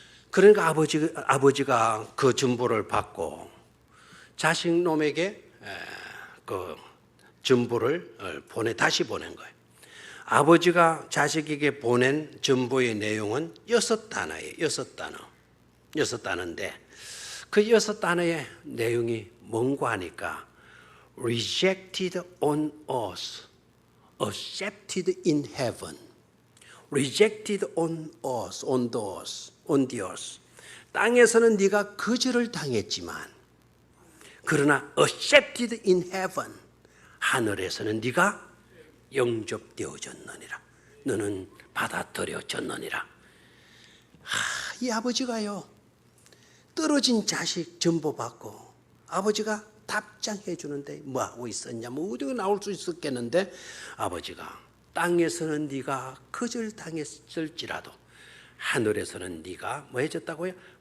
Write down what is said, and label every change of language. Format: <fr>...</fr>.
<ko>그러니까 아버지가 그 전보를 받고 자식 놈에게 그 전보를 다시 보낸 거예요. 아버지가 자식에게 보낸 전보의 내용은 6단어예요. 6단어인데 그 6단어의 내용이 뭔가 하니까</ko> <en>rejected on earth, accepted in heaven. rejected on earth, on the earth.</en> <ko>땅에서는 네가 거절을 당했지만 그러나</ko> <en>accepted in heaven,</en> <ko>하늘에서는 네가 영접되어졌느니라. 너는 받아들여졌느니라. 이 아버지가요, 떨어진 자식 전보받고 아버지가 답장해 주는데 뭐 하고 있었냐, 뭐 어디가 나올 수 있었겠는데, 아버지가 땅에서는 네가 거절당했을지라도 하늘에서는 네가 뭐 해줬다고요?</ko>